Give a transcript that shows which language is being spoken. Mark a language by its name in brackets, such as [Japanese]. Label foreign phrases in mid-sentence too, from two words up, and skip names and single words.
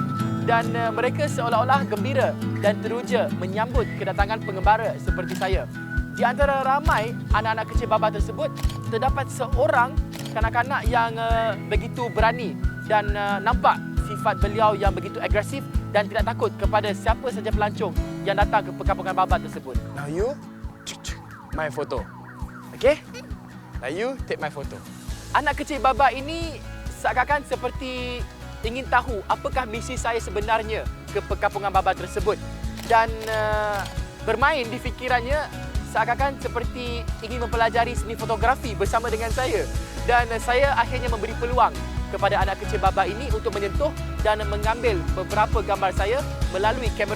[Malay] Dan mereka seolah-olah gembira dan teruja menyambut kedatangan pengembara seperti saya. Di antara ramai anak-anak kecil barbar tersebut, terdapat seorang kanak-kanak yang begitu berani dan nampak sifat beliau yang begitu agresif dan tidak takut kepada siapa saja pelancong yang datang ke perkampungan barbar tersebut. [English] Now you my photo. Okay? Now you take my photo. [Malay] Anak kecil barbar ini seakan-akan seperti ingin tahu apakah misi saya sebenarnya ke perkampungan barbar tersebut. Dan bermain di fikirannya seakan-akan seperti ingin mempelajari seni fotografi bersama dengan saya. Dan saya akhirnya memberi peluang kepada anak kecil barbar ini untuk menyentuh dan mengambil beberapa gambar saya melalui kamera.